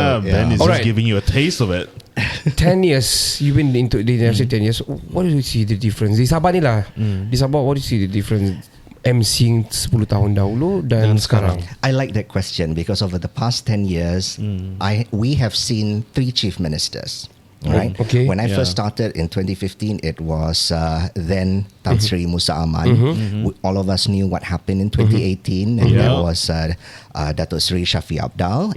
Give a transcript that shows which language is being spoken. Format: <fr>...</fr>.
<en>Ben is just giving you a taste of it. 10 years you've been into the industry. 10 years. What do you see the difference?</en> <ms>Di Sabah ni lah. Di Sabah,</ms> <en>what do you see the difference?</en> <ms>MC 10 tahun dahulu dan sekarang?</ms> <en>I like that question because over the past 10 years, we have seen 3 chief ministers. Right. Okay. When I first started in 2015, it was then Tan Sri Musa Aman. All of us knew what happened in 2018, and that was Dato Sri Shafi Abdal.</en>